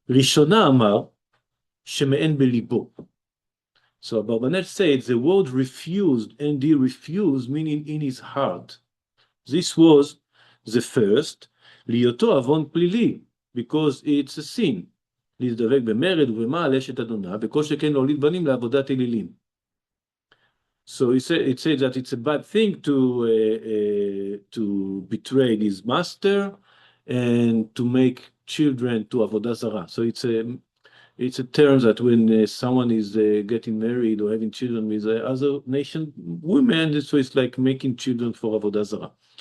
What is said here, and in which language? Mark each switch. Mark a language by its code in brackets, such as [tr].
[he] Rishona Amar sheme'en belibo. [en] So Abarbanel said the word refused, and he refused, meaning in his heart. This was the first, [he] liyoto avon plili, [en] because it's a sin. [he] להזדבק במרד ובמה על אשת אדוניו, וכל שכן להוליד בנים לעבודת אלילים. [en] So it said that it's a bad thing to betray his master and to make children to avodah zarah. So it's a term that when someone is getting married or having children with other nation women, so it's like making children for avodah zarah.